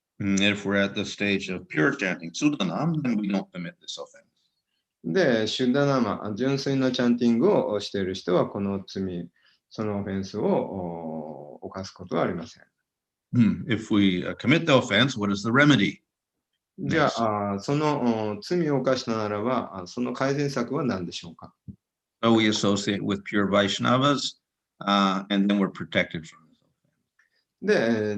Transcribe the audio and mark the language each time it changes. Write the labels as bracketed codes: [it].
[en] If we're at the stage of pure chanting Sudanam, then we don't commit this offense. [ja] で、シュッダナマ、純粋なチャンティングをしている人は、この罪、そのオフェンスを犯すことはありません。 [en] If we commit the offense, what is the remedy? [ja] じゃあ、その罪を犯したならば、その改善策は何でしょうか？ [en] So we associate with pure Vaishnavas, and then we're protected from this offense.